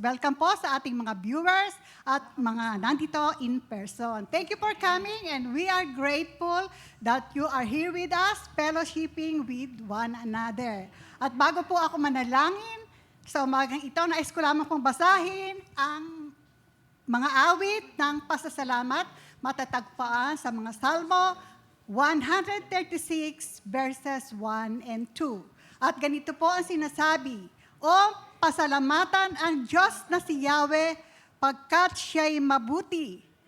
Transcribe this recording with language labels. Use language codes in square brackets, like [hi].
[tl] Welcome po sa ating mga viewers at mga nandito [en] in person. Thank you for coming and we are grateful that you are here with us, fellowshipping with one another. [tl] At bago po ako manalangin, sa umagang ito, nais ko lamang pong basahin ang mga awit ng pasasalamat matatagpuan sa mga Salmo 136 [en] verses 1 and 2. [tl] At ganito po ang sinasabi, O pasalamatan ang Diyos na si Yahweh pagkat siya'y mabuti.